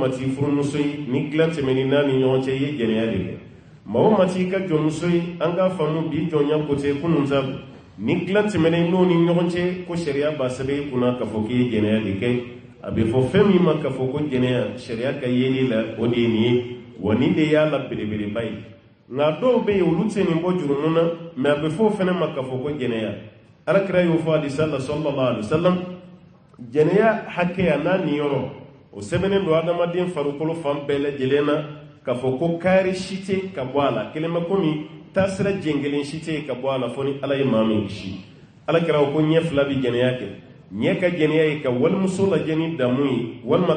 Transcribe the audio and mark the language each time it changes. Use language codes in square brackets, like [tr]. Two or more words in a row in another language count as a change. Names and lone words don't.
[bm] maa t'i furumuso ye ni dilan tɛmɛni n'a ni ɲɔgɔn cɛ i ye jɛnɛya de kɛ maa o maa t'i ka jɔnmuso ye an k'a faamu bi jɔnya kote kunun ta ni dilan tɛmɛna n'o ni ɲɔgɔn cɛ ko sariya b'a sɛbɛn i kunna k'a fɔ k'i ye jɛnɛya de kɛ a bɛ fɔ fɛn min ma k'a fɔ ko jɛnɛya sariya ka yeli la o de ye nin ye wa nin de y'a la belebeleba ye nka dɔw bɛ yen olu tɛ nin bɔ jurumu na mɛ a bɛ fɔ o fana ma k'a fɔ ko jɛnɛya alakira y'o fɔ hadisa la [ar] صلى الله عليه وسلم [bm] jɛnɛya hakɛya n'a niyɔrɔ o sɛbɛnnen don adamaden farikolo fan bɛɛ lajɛlen na k'a fɔ ko kaari si tɛ ka bɔ a la kelen bɛ komi taasira jɛn kelen si tɛ ka bɔ a la fo ni ala ye maa min kisi alakira ko ɲɛ 2 bɛ jɛnɛya kɛ ɲɛ ka jɛnɛya ye ka walimuso lajɛ ni damu ye walima